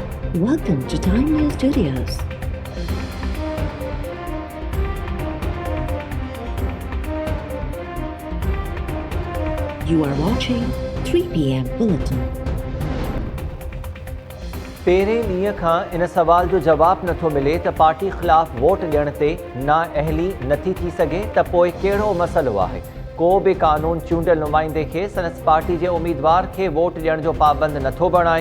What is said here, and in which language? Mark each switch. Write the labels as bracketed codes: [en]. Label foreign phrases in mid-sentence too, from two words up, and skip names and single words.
[en] Welcome to Time News Studios. You are watching 3 p.m. Bulletin. [sd] पहिरें ॾींहं खां इन सवाल जो जवाब नथो मिले त पार्टी ख़िलाफ़ वोट ॾियण ते नाअहली नथी थी सघे त पोइ कहिड़ो मसइलो आहे। को बि क़ानून चूंडियल नुमाइंदे खे संदसि पार्टी जे उम्मीदवार खे वोट ॾियण जो पाबंद नथो बणाए।